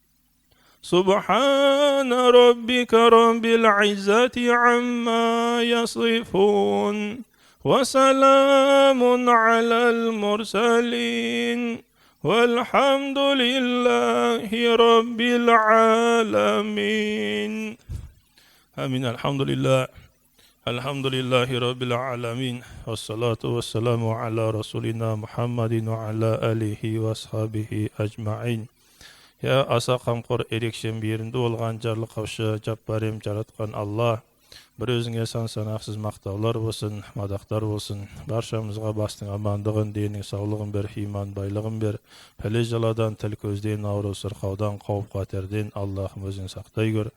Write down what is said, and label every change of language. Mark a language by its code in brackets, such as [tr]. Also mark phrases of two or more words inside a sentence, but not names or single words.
[ar] سبحان ربك رب العزة عما يصفون وسلام على المرسلين والحمد لله رب العالمين. آمين. الحمد لله رب العالمين والصلاة والسلام على رسولنا محمد وعلى آله وصحبه أجمعين. [kk] Ya аса қамқор ерекшен берінді болған жарлықаушы жаппарем жаратқан Алла, бір өзіңе сан-санақсыз мақтаулар болсын, мадақтар болсын. Баршамызға бастың амандығын, денің саулығын бер, иман байлығын бер. Пәле жаладан, тіл көзден, ауру сырқаудан, қауіп қатерден Аллахым өзің сақтай көр.